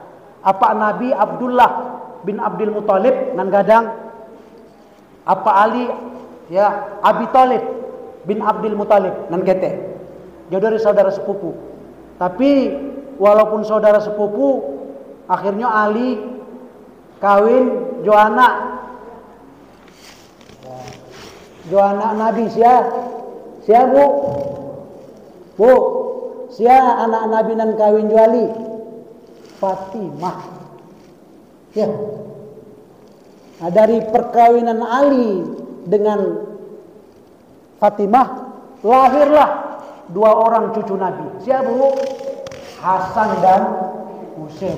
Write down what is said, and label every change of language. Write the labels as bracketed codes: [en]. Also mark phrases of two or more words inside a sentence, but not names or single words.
[min] Apa Nabi Abdullah bin Abdul Muthalib nan gadang. Apa Ali ya Abi Thalib bin Abdul Muthalib nan kete. [id] Jadi dari saudara sepupu. [min] Tapi walaupun saudara sepupu, akhirnya Ali kawin jo anak Nabi Sia Bu. Bu, sia anak Nabi nan kawin jo Ali? [id] Fatimah. Ya. Nah, dari perkawinan Ali dengan Fatimah lahirlah dua orang cucu Nabi. Siapa Bu? Hasan dan Husain.